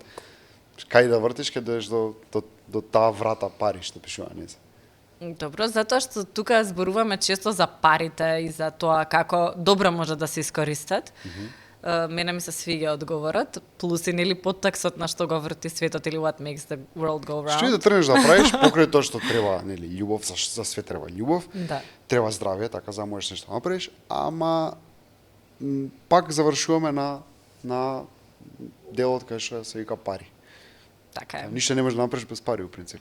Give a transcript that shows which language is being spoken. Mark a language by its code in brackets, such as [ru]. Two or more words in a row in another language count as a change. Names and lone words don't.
[mk] Кај да вртиш, ќе доеш до таа врата пари што пишува, не се. Добро, затоа што тука зборуваме често за парите и за тоа како добро може да се искористат. Мене ми се свиѓа одговорот, плюс и нели подтекстот на што го врти светот или [en] what makes the world go round. [mk] Што и да тренеш да правиш, покрај тоа што треба, нели, љубов, за све треба љубов. Да. Треба здравје, така за можеш нешто да направиш, ама пак завршуваме на делот кај што се вика пари. Така е. Ништо не можеш да направиш без пари, у принцип.